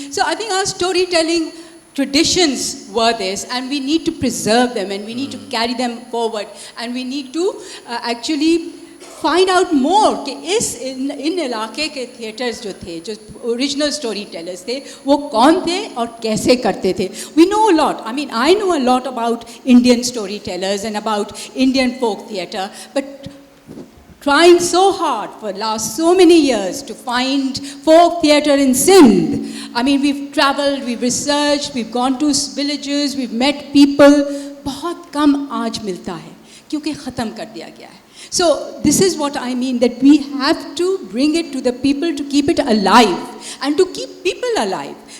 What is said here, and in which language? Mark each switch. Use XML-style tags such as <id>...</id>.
<en>So I think our storytelling traditions were this, and we need to preserve them, and we need to carry them forward, and we need to actually find out more</en> <ur>کہ ان علاقے کے theatres جو تھے, جو original story tellers تھے, وہ کون تھے اور کیسے کرتے تھے.</ur> <en>We know a lot. I mean, I know a lot about Indian storytellers and about Indian folk theatre, but trying so hard for last so many years to find folk theatre in Sindh. I mean, we've traveled, we've researched, we've gone to villages, we've met people.</en> <ur>بہت کم آج ملتا ہے کیونکہ ختم کر دیا گیا ہے.</ur> <en>So this is what I mean, that we have to bring it to the people to keep it alive and to keep people alive.</en>